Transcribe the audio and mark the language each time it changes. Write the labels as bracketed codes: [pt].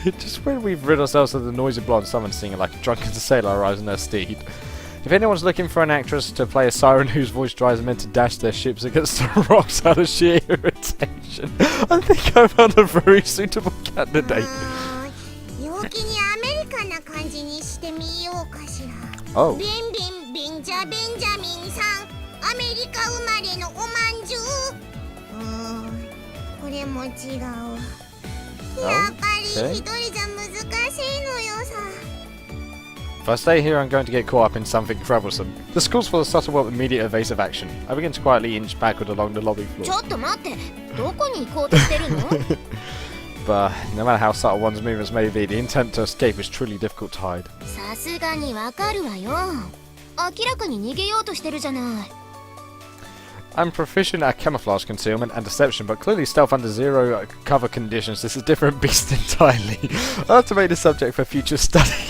[en] Just when we've rid ourselves of the noisy blonde, someone singing like a drunken sailor arrives on their steed. If anyone's looking for an actress to play a siren whose voice drives men to dash their ships against the rocks out of sheer irritation, I think I found a very suitable candidate. [ja] 陽気にアメリカな感じにしてみようかしら。 [en] Oh. [ja] ベンジャミンさん、アメリカ生まれのおまんじゅう。これも違う。やっぱり一人じゃ難しいのよさ。 [en] If I stay here, I'm going to get caught up in something troublesome. The school's full of subtle but immediate evasive action. I begin to quietly inch backward along the lobby floor. [ja] ちょっと待って、どこに行こうとしてるの？ [en] But no matter how subtle one's movements may be, the intent to escape is truly difficult to hide. [ja] さすがにわかるわよ。明らかに逃げようとしてるじゃない。 [en] I'm proficient at camouflage, concealment, and deception, but clearly stealth under zero cover conditions is a different beast entirely. I'll have to make the subject for future study.